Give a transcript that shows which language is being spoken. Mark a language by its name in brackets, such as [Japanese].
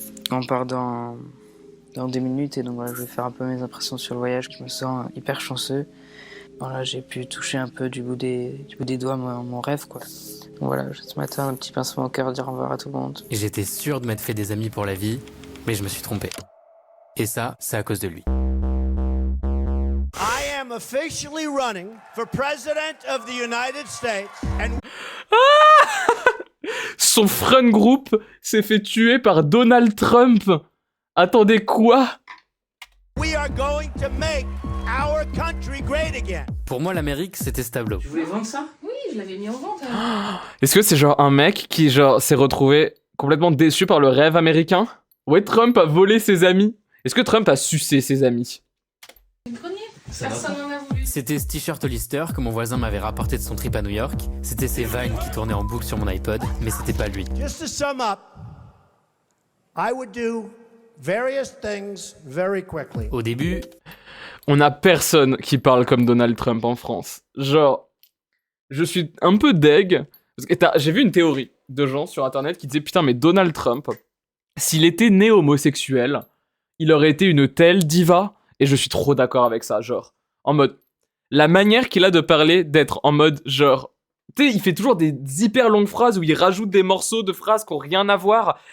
[French] On part dans 2 minutes et donc voilà, je vais faire un peu mes impressions sur le voyage. Je me sens hyper chanceux. Voilà, j'ai pu toucher un peu du bout des doigts mon rêve, quoi. Donc voilà, ce matin, un petit pincement au cœur, dire au revoir à tout le monde. Et j'étais sûr de m'être fait des amis pour la vie, mais je me suis trompé. Et ça, c'est à cause de lui. [English] I am officially running for president of the United States and [French] Son [English] friend group [French] s'est fait tuer par Donald Trump. Attendez, quoi? [English] we are going to make our country great again. [French] Pour moi, l'Amérique, c'était ce tableau. Tu voulais vendre ça? Oui, je l'avais mis en vente. Est-ce que c'est genre un mec qui genre s'est retrouvé complètement déçu par le rêve américain? Ouais, Trump a volé ses amis. Est-ce que Trump a sucé ses amis? Le premier, personne n'en a voulu. C'était ce t-shirt Hollister que mon voisin m'avait rapporté de son trip à New York. C'était ses Vines qui tournaient en boucle sur mon iPod, mais c'était pas lui. [English] Just to sum up, I would do various things very quickly. [French] Au début, On a personne qui parle comme Donald Trump en France. Genre, je suis un peu deg. Parce que j'ai vu une théorie de gens sur internet qui disaient putain, mais Donald Trump, s'il était né homosexuel, il aurait été une telle diva. Et je suis trop d'accord avec ça. Genre, en mode, la manière qu'il a de parler, d'être en mode, genre, tu sais, il fait toujours des hyper longues phrases où il rajoute des morceaux de phrases qui ont rien à voir.